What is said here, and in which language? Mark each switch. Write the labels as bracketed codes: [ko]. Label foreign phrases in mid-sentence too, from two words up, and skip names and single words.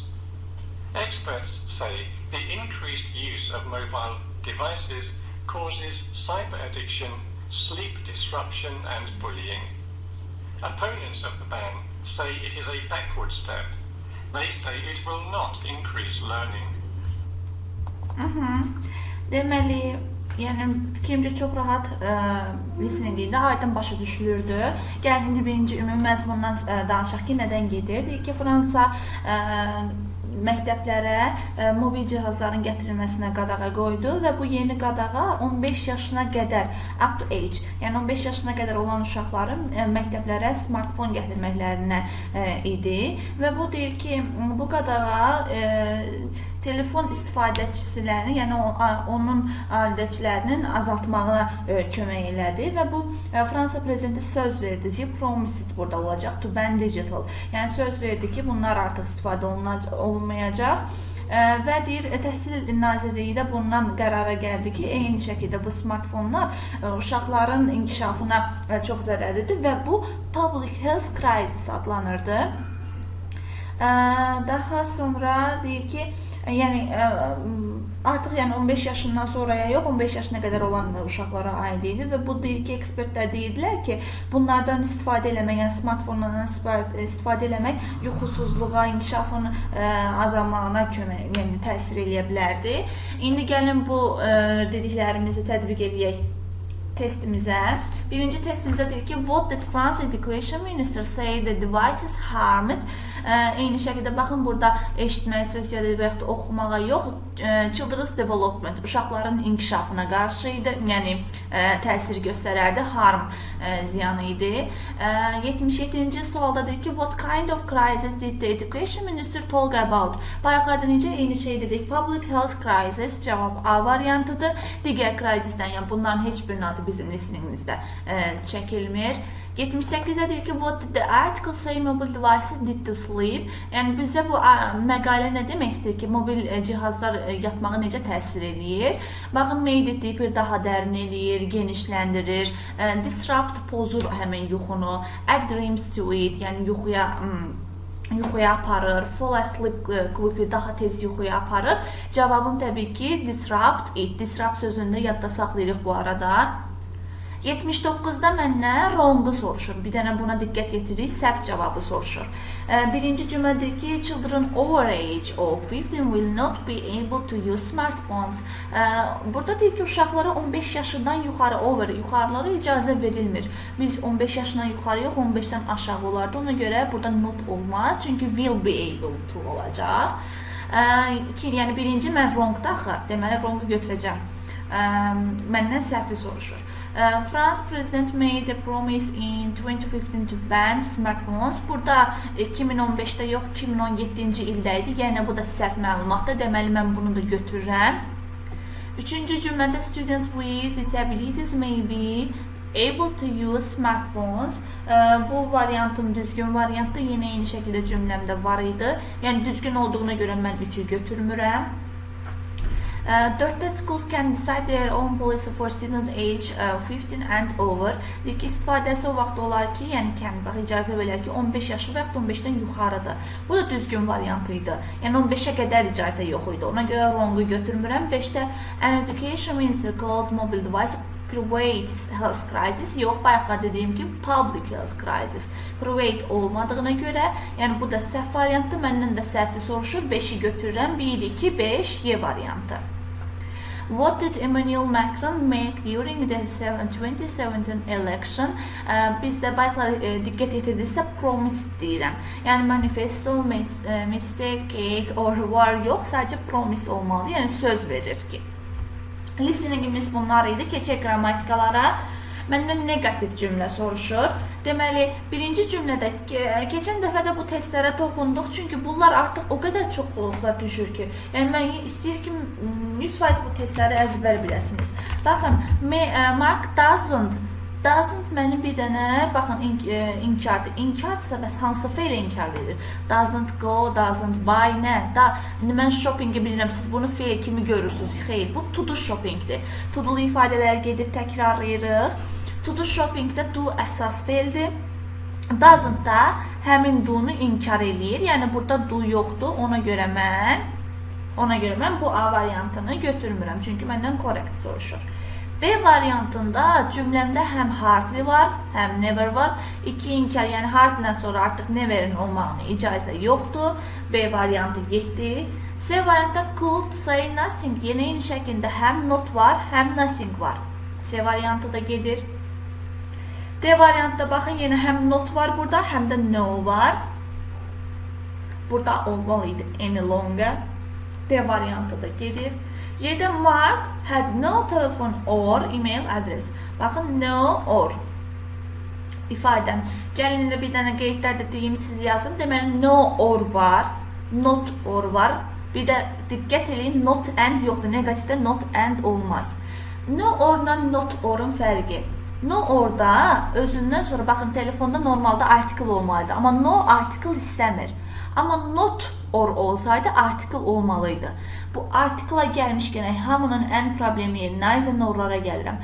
[en] Experts say the increased use of mobile devices causes cyber addiction, sleep disruption and bullying. Opponents of the ban say it is a backward step. They say it will not increase learning. [az] Deməli, yəni fikrimcə çox rahat listeningdə aydın başa düşülürdü. Gəlin indi birinci ümumi məzmundan danışaq ki, nədən gedir? Deyək ki, Fransa məktəblərə mobil cihazların gətirilməsinə qadağa qoydu və bu yeni qadağa 15 yaşına qədər, [en] up to age, [az] yəni 15 yaşına qədər olan uşaqların məktəblərə smartfon gətirməklərinə idi və bu deyir ki, bu qadağa telefon istifadəçilərini, yəni onun ailəçilərinin azaltmağına kömək elədi və bu Fransa prezidenti söz verdi ki, promised burada olacaq, [en] to ban digital, [az] yəni söz verdi ki, bunlar artıq istifadə olunmayacaq və deyir, Təhsil Nazirliyi də bundan qərara gəldi ki, eyni şəkildə bu smartfonlar uşaqların inkişafına çox zərərlidir və bu [en] public health crisis [az] adlanırdı. Daha sonra deyir ki, yəni artıq 15 yaşından sonraya yox, 15 yaşına qədər olan uşaqlara aid idi və bu deyir ki, ekspertlər deyirlər ki, bunlardan istifadə eləmək, yəni smartfonlardan istifadə eləmək yuxusuzluğa, inkişafın azalmağına kömək, yəni təsir eləyə bilərdi. İndi gəlin bu dediklərimizi tətbiq edək testimizə. Birinci testimizə deyir ki, [en] what did France Education Minister say the devices harmed? [az] Eyni şəkildə baxın, burada eşitməyə, sözləri və yaxud oxumağa yox, [en] children's development, [az] uşaqların inkişafına qarşı idi, yəni təsir göstərərdi, harm ziyanı idi. 77-ci sualda deyir ki, [en] what kind of crisis did the Education Minister talk about? [az] Bayaqlarda necə eyni şey dedik, [en] public health crisis, [az] cavab A variantıdır. Digər crisisdən, yəni bunların heç birinin adı bizim listeningimizdə çəkilmir. 78-də deyir ki, what did the article say mobile devices did to sleep? Yəni bizə bu məqalə nə demək istəyir ki, mobil cihazlar yatmağa necə təsir eləyir? Baxın, [en] made it [az] deyir, daha dərin eləyir, genişləndirir, disrupt, pozur həmin yuxunu, [en] add dreams to it, [az] yəni yuxuya aparır, [en] fall asleep quickly, [az] daha tez yuxuya aparır. Cavabım təbii ki, [en] disrupt it, [az] disrupt sözünü də yadda saxlayırıq bu arada. 79-da məndən wrong-u soruşur. Bir dənə buna diqqət yetiririk, səhv cavabı soruşur. Birinci cümlədir ki, [en] children over age of 15 will not be able to use smartphones. [az] Burada deyir ki, uşaqlara 15 yaşından yuxarı, yuxarılara icazə verilmir. Biz 15 yaşından yuxarı yox, 15-dən aşağı olardı. Ona görə burada not olmaz, çünki [en] will be able to [az] olacaq. Yəni birinci mən wrong-da axı, deməli wrong-u götürəcəm. Məndən səhvi soruşur. [en] France President made a promise in 2015 to ban smartphones. [az] Burada 2015-də yox, 2017-ci ildə idi. Yəni bu da səhv məlumatdır. Deməli mən bunu da götürürəm. Üçüncü cümlədə [en] students with disabilities may be able to use smartphones. [az] Bu variantın düzgün variantı yenə eyni şəkildə cümləmdə var idi. Yəni düzgün olduğuna görə mən 3-ü götürmürəm. [en] 4-də schools can decide their own policy for student age 15 and over. [az] Deyir ki, istifadəsi o vaxt olar ki, yəni bax, icazə verir ki, 15 yaşı və yaxud 15-dən yuxarıdır. Bu da düzgün variantı idi. Yəni 15-ə qədər icazə yox idi. Ona görə wrong-u götürmürəm. [en] 5-də an education minister called mobile device private health crisis [az] yox, bayaqlar dediyim ki [en] public health crisis. [az] Private olmadığına görə, yəni bu da səhv variantdır. Məndən də səhvi soruşur. 5-i götürürəm. 1, 2, 5 Y variantı. [en] What did Emmanuel Macron make during the 2017 election? [az] Bizdə bayaqlar diqqət yetirdiksə promise deyirəm. Yəni [en] manifesto, mistake, cake or war [az] yox, sadəcə promise olmalı. Yəni söz verir ki. Listeningimiz bunlar idi. Keçək qrammatikalara. Məndən negativ cümlə soruşur. Deməli, birinci cümlədə keçən dəfə də bu testlərə toxunduq. Çünki bunlar artıq o qədər çox düşür ki. Yəni mən istəyir ki 100% bu testləri əzbər biləsiniz. Baxın, [en] Mark doesn't [az] mənim bir dənə, baxın, inkardır. İnkardırsa bəs hansı fe'lə inkar verir? [en] Doesn't go, doesn't buy, [az] nə? İndi mən shoppingi bilirəm, siz bunu fe'l kimi görürsünüz. Xeyr, bu [en] to do [az] shoppingdir. [en] To do'lu [az] ifadələr gedib təkrarlayırıq. [en] To do [az] shoppingdə do əsas fe'ldir. Doesn't da həmin do'nu inkar eləyir. Yəni burada do yoxdur. Ona görə mən bu A variantını götürmürəm. Çünki məndən korrekt soruşur. B variantında cümləmdə həm hardly var, həm never var. İki inkar, yəni hardly'dən sonra artıq never'in olmağına icazə yoxdur. B variantı getdi. C variantda [en] could say nothing. [az] Yenə eyni şəkildə həm not var, həm nothing var. C variantı da gedir. D variantda baxın, yenə həm not var burada, həm də no var. Burada olmalıydı [en] any longer. [az] D variantı da gedir. [en] Y'də Mark had no telephone or email address. [az] Baxın, [en] no or [az] ifadəm. Gəlin bir dənə qeydlərdə deyim, siz yazın. Deməli, [en] no or [az] var, [en] not or [az] var. Bir də diqqət edin, [en] not and [az] yoxdur. Negativdə [en] not and [az] olmaz. [en] No orla not orun [az] fərqi. No orda özündən sonra, baxın, telefonda normalda article olmalıydı. Amma no article istəmir. Amma [en] not or [az] olsaydı article olmalıydı. Bu article'a gəlmişkən hamının ən problemi yeri [en] neither norlara [az] gəlirəm.